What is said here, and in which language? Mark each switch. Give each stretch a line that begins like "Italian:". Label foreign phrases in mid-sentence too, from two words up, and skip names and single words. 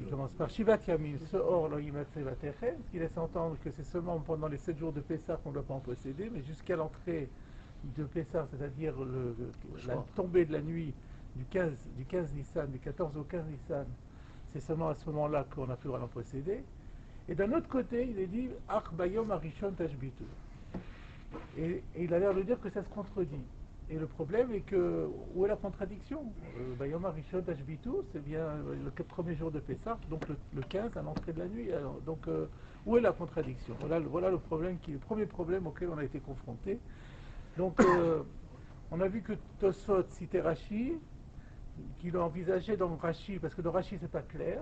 French: Il commence par
Hebrew: שבעת ימים, שאור לא ימצא בבתיכם,
French: ce qui laisse entendre que c'est seulement pendant les 7 jours de Pessah qu'on ne doit pas en posséder, mais jusqu'à l'entrée de Pessah, c'est-à-dire la tombée de la nuit du 15 Nissan, du 14 au 15 Nissan, c'est seulement à ce moment-là qu'on n'a plus le droit d'en posséder. Et d'un autre côté, il est dit
Hebrew: אך ביום הראשון תשביתו.
French: Et il a l'air de dire que ça se contredit. Et le problème est que, où est la contradiction?
Hebrew: ביום הראשון תשביתו,
French: c'est bien le premier jour de Pessah, donc le 15 à l'entrée de la nuit. Alors, donc, où est la contradiction? Voilà le premier problème auquel on a été confronté. Donc, on a vu que Tosfot citait Rashi, qu'il a envisagé dans Rashi, parce que dans Rashi c'est pas clair.